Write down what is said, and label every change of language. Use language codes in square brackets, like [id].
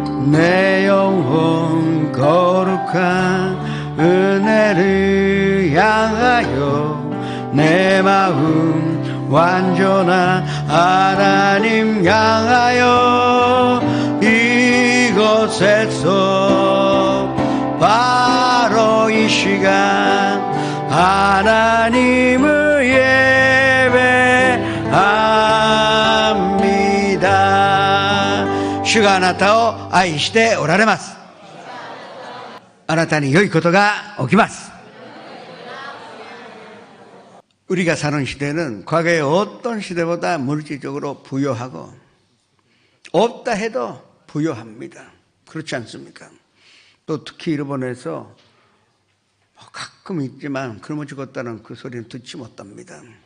[ko] 내 영혼 거룩한 은혜를 향하여 내 마음 완전한 하나님 향하여 이곳에서 바로 이 시간 하나님을 예배합니다. 주가 [ja] あなたを愛しておられます。あなたに良いことが起きます。 [ko] 우리가 사는 시대는 과거의 어떤 시대보다 물질적으로 부유하고 없다 해도 부유합니다. 그렇지 않습니까? 또 특히 일본에서 가끔 있지만 굶어 죽었다는 그 소리는 듣지 못합니다.